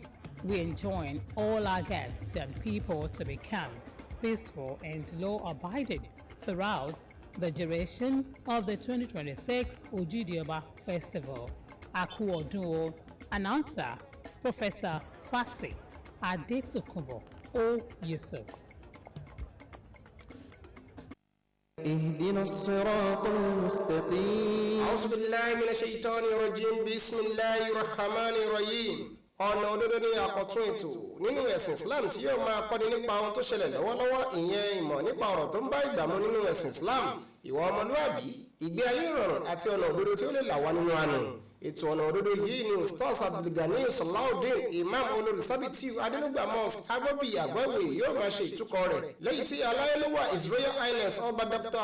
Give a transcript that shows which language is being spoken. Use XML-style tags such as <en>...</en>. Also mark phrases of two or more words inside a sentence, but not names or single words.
<en>We enjoin all our guests and people to be calm, peaceful, and law-abiding throughout the duration of the 2026 Ojudioba Festival. Aku Odun, announcer, Professor Fasi Adetokunbo O. Yusuf.</en> <ar>اهدنا الصراط المستقيم أعوذ بالله من الشيطان الرجيم بسم الله الرحمن الرحيم</ar> <yo>ọ̀nà òdodo ní àkọ́tún ètò nínú ẹ̀sìn Islam tí yóò máa kọ́ni nípa ohun tó ṣẹlẹ̀ lọ́wọ́lọ́wọ́ ìyẹn ìmọ̀ nípa ọ̀rọ̀ tó ń bá ìgbà mu nínú ẹ̀sìn Islam ìwà ọmọlúwàbí ìgbé ayé ìrọ̀rùn àti ọ̀nà òdodo tí ó lè là wá nínú àánú. ètò ọ̀nà òdodo yìí ni Ustaz Abdulgani Salaudeen Imam olórísábìtì Adénúgbà Mosque agbóbi àgbọ̀wé yóò máa ṣe ìtúkọ̀ rẹ̀ lẹ́yìn tí aláyélúwà</yo> <en>His Royal Highness</en> <yo>ọba Dr.</yo>